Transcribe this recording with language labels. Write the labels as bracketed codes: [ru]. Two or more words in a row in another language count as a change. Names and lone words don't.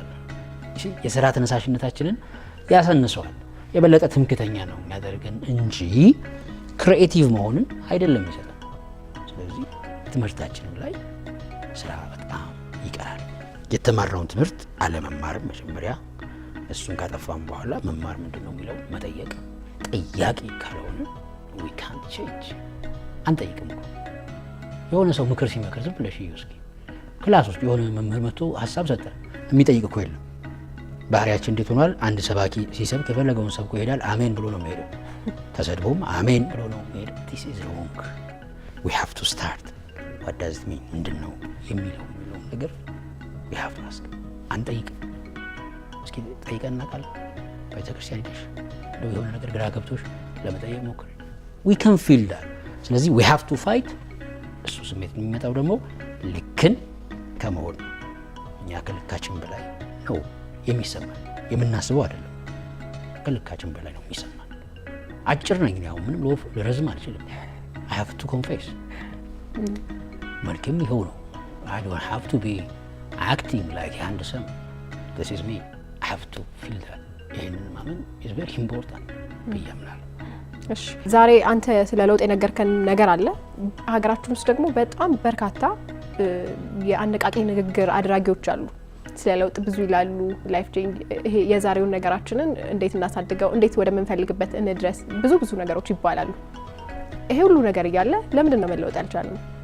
[am] የስራ ተነሳሽነታችንን ያሰንሰዋል። የበለጠ ትምክተኛ ነው የሚያደርገን እንጂ ክሪኤቲቭ መሆንን አይደለም ይሰጣል። ስለዚህ ትምህርታችንም ላይ ስራ በጣም ይቀራል። የተማርነውን ትምህርት አለመማርም መጀመሪያ፣ እሱን ካጠፋም በኋላ መማር ምንድን ነው የሚለው መጠየቅ። ጠያቂ ካልሆነ [en] we can't change። [am] አንጠይቅም እኮ የሆነ ሰው ምክር ሲመክር ዝም ብለሽ እዩ እስኪ። ክላስ ውስጥ የሆነ መምህር መጥቶ ሀሳብ ሰጠ፣ የሚጠይቅ እኮ የለም። ባህሪያችን እንዴት ሆኗል? አንድ ሰባኪ ሲሰብክ የፈለገውን ሰብኮ ይሄዳል። አሜን ብሎ ነው የሚሄደው። ተሰድቦም አሜን ብሎ ነው የሚሄደው። [en] this is wrong. we have to start. what does it mean? [am] ምንድን ነው የሚለው ነገር [en] we have to ask። [am] አንጠይቅም። እስኪ ጠይቀን እናውቃለን? ቤተክርስቲያን ሄደሽ እንደው የሆነ ነገር ግራ ገብቶሽ ለመጠየቅ ሞክሪ። [en] we can feel that። [am] ስለዚህ [en] we have to fight። [am] እሱ ስሜት የሚመጣው ደግሞ ልክን ከመሆን እኛ ከልካችን በላይ ነው የሚሰማን። የምናስበው አይደለም፣ ከልካችን በላይ ነው የሚሰማን። አጭር ነኝ ያው ምንም ልረዝም አልችልም። [en] I have to confess። [am] መልክም ይኸው ነው። [en] I don't have to be acting like a handsome. This is me. I have to feel that. [am] ይህንን ማመን [en] is very important [am] ብዬ አምናለሁ። እሺ፣ ዛሬ አንተ ስለ ለውጥ የነገርከን ነገር አለ። ሀገራችን ውስጥ ደግሞ በጣም በርካታ የአነቃቂ ንግግር አድራጊዎች አሉ። ስለ ለውጥ ብዙ ይላሉ። [en] life change፣ [am] ይሄ የዛሬውን ነገራችንን እንዴት እናሳድገው፣ እንዴት ወደ ምንፈልግበት እንድረስ፣ ብዙ ነገሮች ይባላሉ። ይሄ ሁሉ ነገር እያለ ለምንድን ነው መለወጥ ያልቻልነው?